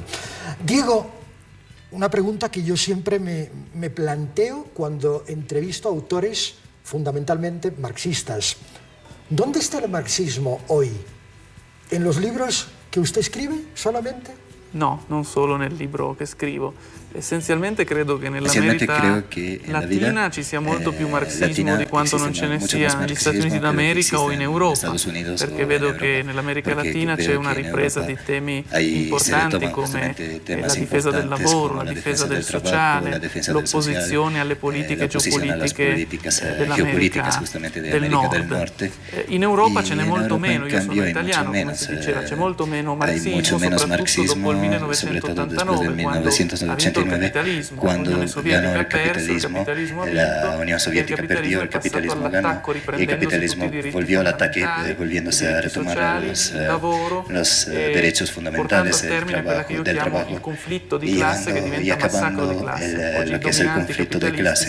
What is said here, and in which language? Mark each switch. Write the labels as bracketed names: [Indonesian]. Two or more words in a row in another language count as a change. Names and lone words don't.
[Spanish] Diego, una pregunta que yo siempre me planteo cuando entrevisto a autores fundamentalmente marxistas. ¿Dónde está el marxismo hoy? ¿En los libros que usted escribe solamente? [Italian] No, non solo nel libro che scrivo. Essenzialmente credo che nell'America Latina ci sia molto più marxismo di quanto non ce ne sia negli Stati Uniti d'America o in Europa, perché vedo che nell'America Latina c'è una ripresa di temi importanti come la difesa del lavoro, la difesa del sociale, l'opposizione alle politiche geopolitiche dell'America del Nord. In Europa ce n'è molto meno, io sono italiano, come si diceva, c'è molto meno marxismo, soprattutto dopo il 1989, quando [Spanish] ganó el capitalismo, la Unión Soviética perdió, el capitalismo ganó y el capitalismo volvió al ataque, volviéndose a retomar los derechos fundamentales del trabajo y acabando lo que es el conflicto de clase.